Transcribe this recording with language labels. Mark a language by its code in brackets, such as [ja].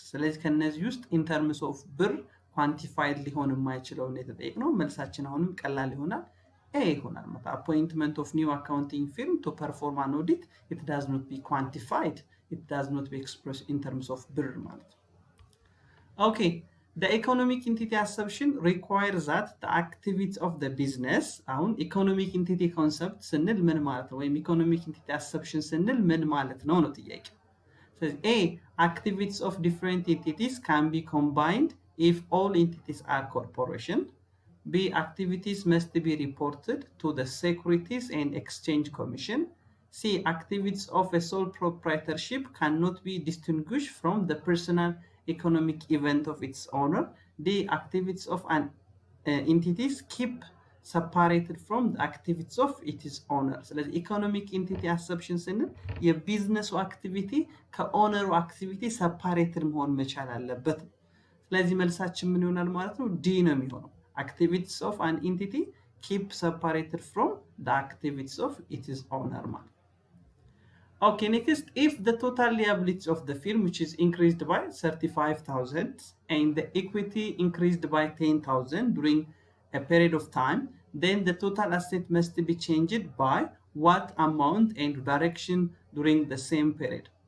[am] ስለዚህ ከነዚህ ውስጥ [en] in terms of ብር [am] ኳንቲፋይድ ሊሆን የማይችለው ነው የተጠየቅነው። መልሳችን አሁንም ቀላል ይሆናል A ይሆናል ማለት [en] appointment of new accounting firm to perform an audit, it does not be quantified, it does not be expressed in terms of ብር [am] ማለት ነው። [en] Okay, the economic entity assumption requires that the activities of the business. [am] አሁን economic entity concept ስንል ምን ማለት ነው? ወይም economic entity assumption ስንል ምን ማለት ነው ነው ጥያቄ። ስለዚህ [en] A, activities of different entities can be combined if all entities are corporation. B, activities must be reported to the Securities and Exchange Commission. C, activities of a sole proprietorship cannot be distinguished from the personal economic event of its owner. The activities of an entities keep separated from the activities of its owner. [am] ስለዚህ ኢኮኖሚክ ኢንቲቲ አሰፕሽን ስንል የቢዝነሱ አክቲቪቲ ከኦነሩ አክቲቪቲ ሰፓሬትድ መሆን መቻል አለበት። ስለዚህ መልሳችን ምን ይሆናል ማለት ነው? ዲ ነው የሚሆነው። [en] activities of an entity keep separated from the activities of its owner ማለት። Okay, next, if the total liabilities of the firm which is increased by 35,000 and the equity increased by 10,000 during a period of time, then the total asset must be changed by what amount and direction during the same period?